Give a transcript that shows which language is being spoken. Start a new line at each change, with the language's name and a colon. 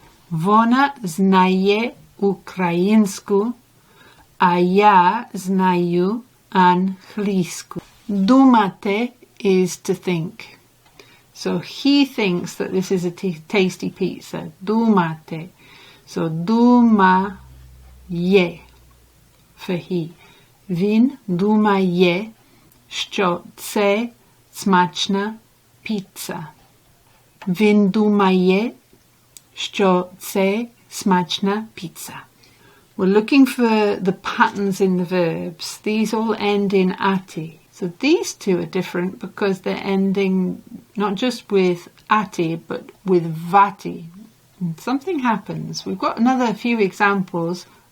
Ukrainian: Вона знає українську, а я знаю англійську.
English: Думати is to think. So he thinks that this is a tasty pizza.
Ukrainian: Думати.
English: So думає for he.
Ukrainian: Він думає, що це смачна піца. Він думає, що це смачна піца.
English: We're looking for the patterns in the verbs. These all end in ati. So these two are different because they're ending not just with ati, but with vati. And something happens. We've got another few examples.